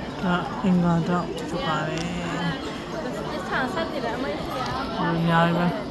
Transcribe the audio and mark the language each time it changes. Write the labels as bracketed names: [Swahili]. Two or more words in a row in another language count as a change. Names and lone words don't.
[Burmese] အင်္ဂါတော့ဖြစ်ပါတယ် [Chinese] 场上的人没事啊。 [Burmese] အများကြီးပဲ